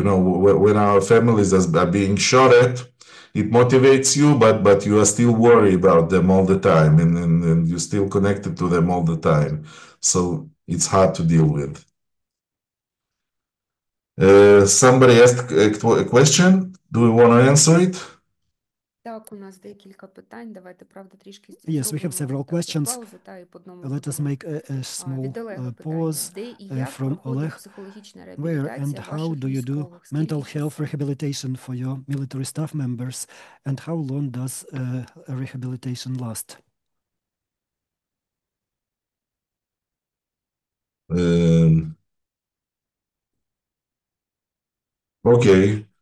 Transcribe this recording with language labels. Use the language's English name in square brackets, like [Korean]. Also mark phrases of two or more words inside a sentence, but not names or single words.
[English] When our families are being shot at, it motivates you, but you are still worried about them all the time, and you're still connected to them all the time. So it's hard to deal with. Somebody asked a question. Do we want to answer it? [Ukrainian] Так, у нас декілька питань. Давайте, правда, трішки [English] Yes, we have several questions. [Ukrainian] паузу, та і по одному [English] Let us [Ukrainian] будемо. [English] make a small [Ukrainian] Від Олега питання. [English] pause [Ukrainian] Де і як [English] from [Ukrainian] проходить [English] Oleh. [Ukrainian] психологічна [English] Where [Ukrainian] реабілітація [English] and how [Ukrainian] ваших [English] do you do [Ukrainian] військових? [English] mental [Ukrainian] Скільки [English] health [Ukrainian] часу? [English] rehabilitation for your military staff members, and how long does rehabilitation last? Okay.